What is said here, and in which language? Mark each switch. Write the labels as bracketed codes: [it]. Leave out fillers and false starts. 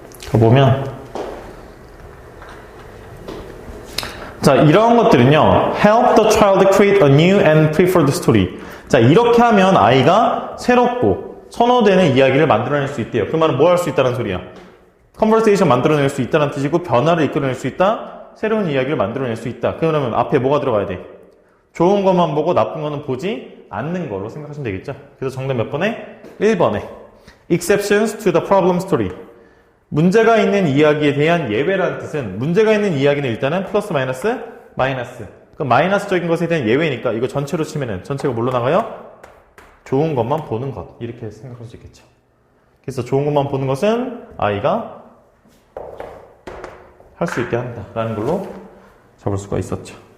[ko] 가보면, 자, 이런 것들은요, [en] help the child create a new and preferred story. [ko] 자, 이렇게 하면 아이가 새롭고 선호되는 이야기를 만들어낼 수 있대요. 그 말은 뭐 할 수 있다는 소리야? 컨버세이션 만들어낼 수 있다는 뜻이고, 변화를 이끌어낼 수 있다, 새로운 이야기를 만들어낼 수 있다. 그러면 앞에 뭐가 들어가야 돼? 좋은 것만 보고 나쁜 거는 보지 않는 걸로 생각하시면 되겠죠? 그래서 정답 몇 번에? 1번에 [en] exceptions to the problem story. [ko] 문제가 있는 이야기에 대한 예외라는 뜻은, 문제가 있는 이야기는 일단은 플러스 마이너스 마이너스. 그 마이너스적인 것에 대한 예외니까 이거 전체로 치면은 전체가 뭘로 나가요? 좋은 것만 보는 것. 이렇게 생각할 수 있겠죠. 그래서 좋은 것만 보는 것은 아이가 할 수 있게 한다 라는 걸로 잡을 수가 있었죠.